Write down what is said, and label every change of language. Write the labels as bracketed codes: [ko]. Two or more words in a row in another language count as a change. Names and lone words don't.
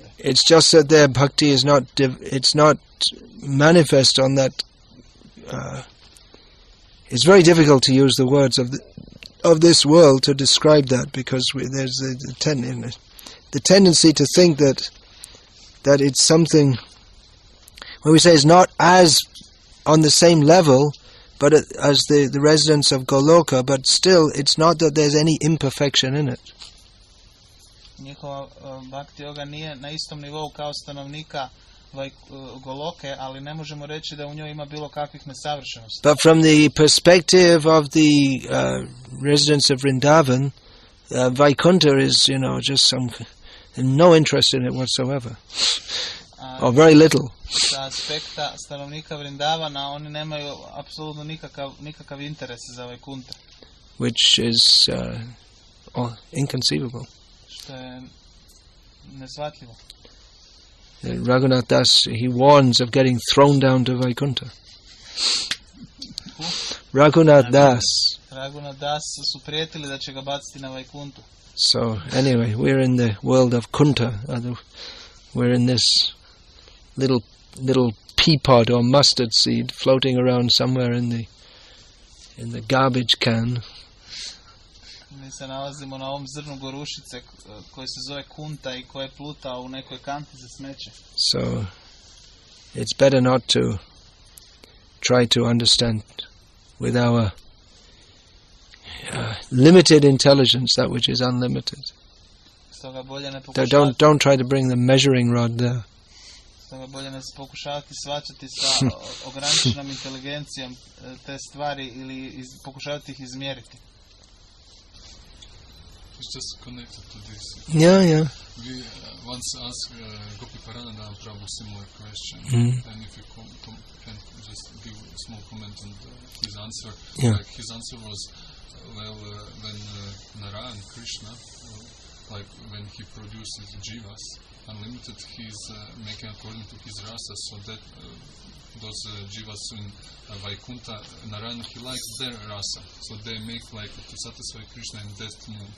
[en] It's just that their bhakti is it's not manifest on that. It's very difficult to use the words of this world to describe that, because there's the tendency to think that it's something. When we say it's not as on the same level, but as the residents of Goloka, but still it's not that there's any imperfection in it. [hr] Njihova bhakti yoga nije na istom nivou kao stanovnika Goloke, ali ne možemo reći da u njoj ima bilo kakvih nesavršenosti. [en] But from the perspective of the residents of Vrindavan, Vaikuntha is, just no interest in it whatsoever, or very little. [hr] Sa aspekta stanovnika Vrindavana, oni nemaju apsolutno nikakav interes za Vajkunta. [en] Which is inconceivable. [hr] Što je neshvatljivo. [en] Raghunath Das, he warns of getting thrown down to Vaikuntha. Raghunath Das. [hr] Raghunath Das su prijetili da će ga baciti na Vajkuntu. [en] So anyway, we're in the world of Kunta. We're in this little pea pod or mustard seed floating around somewhere in the garbage can. [hr] Mi se nalazimo na ovom zrnu gorušice koji se zove Kunta i koji pluta u nekoj kanti za smeće. [en] So it's better not to try to understand with our limited intelligence that which is unlimited. [hr] Stoga bolje ne [en] So [hr] pokušavati. [en] don't try to bring the measuring rod there. [hr] Stoga bolje ne pokušavati shvaćati sa ograničenom inteligencijom te stvari ili pokušavati ih izmjeriti. [en] It's just connected to this. Yeah. We once asked Gopi Paranadham Prabhu similar question, and if you can just give a small comment on his answer. Yeah. Like his answer was, when Narayan Krishna, when he produces jivas unlimited, he's making according to his rasa, so that those jivas in Vaikuntha, Narayan, he likes their rasa, so they make to satisfy Krishna in that mood.